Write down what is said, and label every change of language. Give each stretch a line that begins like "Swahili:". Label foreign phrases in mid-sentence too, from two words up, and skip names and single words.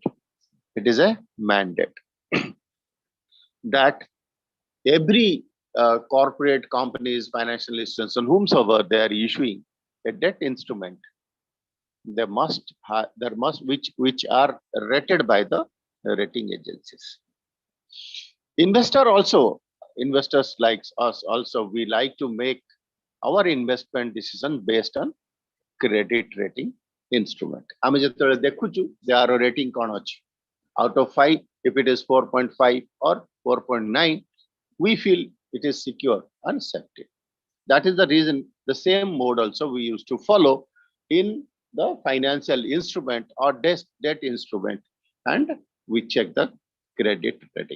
English: It is a mandate that every corporate companies, financial institutions, and whomsoever they are issuing a debt instrument, there must which are rated by the rating agencies. Investor also, investors like us also, we like to make our investment decision based on credit rating instrument.
Odia: ଆମେ ଯେତେଲେ ଦେଖୁଛୁ
English: their rating
Odia: କୋନ ଅଛି,
English: out of 5 if it is 4.5 or 4.9, we feel it is secure and safety. That is the reason the same mode also we used to follow in the financial instrument or debt instrument, and we check the credit rating.